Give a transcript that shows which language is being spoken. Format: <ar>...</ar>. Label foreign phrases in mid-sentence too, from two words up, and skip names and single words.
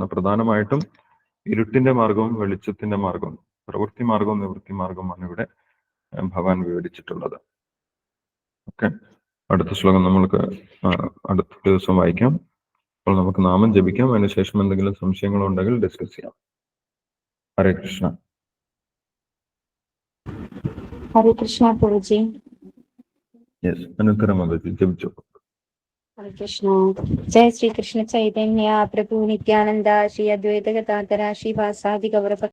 <ml>പ്രധാനമായിട്ടും ഇരുട്ടിന്റെ മാർഗവും വെളിച്ചത്തിന്റെ മാർഗവും, പ്രവൃത്തി മാർഗവും നിവൃത്തി മാർഗവുമാണ് ഇവിടെ ഭഗവാൻ വിവരിച്ചിട്ടുള്ളത്. ഓക്കെ, അടുത്ത ശ്ലോകം നമ്മൾക്ക് അടുത്ത ദിവസം വായിക്കാം. അപ്പോൾ നമുക്ക് നാമം ജപിക്കാം. അതിനുശേഷം എന്തെങ്കിലും സംശയങ്ങളുണ്ടെങ്കിൽ ഡിസ്കസ് ചെയ്യാം. ഹരേ കൃഷ്ണ.</ml> <hi>हरे कृष्णा प्रभु जी.</hi> <ml>യെസ്, അനുത്തര മാതാജി ജപിച്ചോ.</ml> <sa>हरे कृष्ण. जय श्री कृष्ण चैतन्य प्रभु नित्यानंद श्री अद्वैत गदाधर श्रीवासादि गौर</sa>